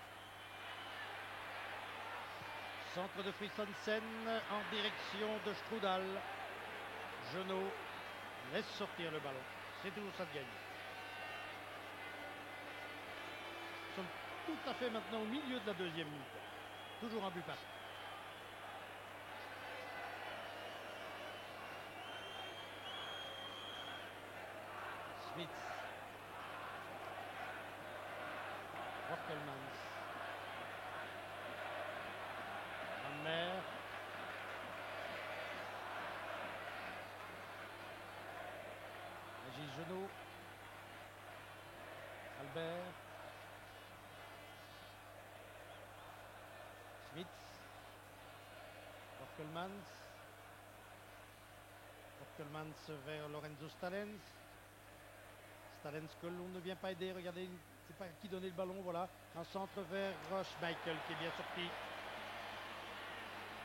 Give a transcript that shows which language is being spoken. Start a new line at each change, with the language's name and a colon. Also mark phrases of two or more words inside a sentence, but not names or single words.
French: Centre de Christensen en direction de Strudal. Genot laisse sortir le ballon. C'est toujours ça de gagner. Nous sommes tout à fait maintenant au milieu de la deuxième mi-temps. Toujours un but partout. Smith. Borkelmans. Van Meer. Régis Genot. Albert. Smith. Borkelmans. Borkelmans vers Lorenzo Stalens. Stalens que l'on ne vient pas aider. Regardez, c'est pas qui donnait le ballon. Voilà, un centre vers Schmeichel qui est bien sorti.